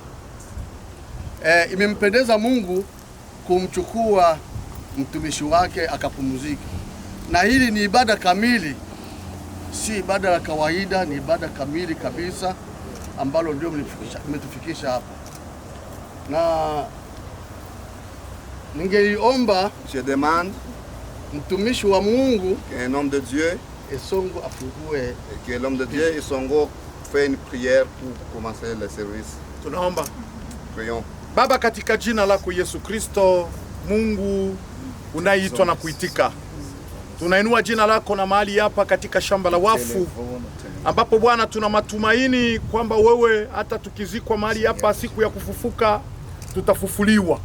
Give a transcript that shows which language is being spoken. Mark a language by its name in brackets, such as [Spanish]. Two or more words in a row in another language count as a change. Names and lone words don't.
[Swahili] Imempendeza Mungu kumchukua mtumishi wake akapumzika. Na hili ni ibada kamili, si ibada la kawaida, ni ibada kamili kabisa ambalo ndio mmetufikisha hapa. Na ningeliomba, [French] je demande [Swahili] mtumishi wa Mungu [French] qu'un homme de Dieu [Swahili] Esongo afungue, [French] que l'homme de Dieu Esongo fait une prière pour commencer le service. [Swahili] Tunaomba. [French] Prions. [Swahili] Baba, katika jina lako Yesu Kristo, Mungu unaitwa na kuitika, tunainua jina lako na mahali hapa katika shamba la wafu, ambapo Bwana tuna matumaini kwamba wewe hata tukizikwa mahali hapa siku ya kufufuka tutafufuliwa.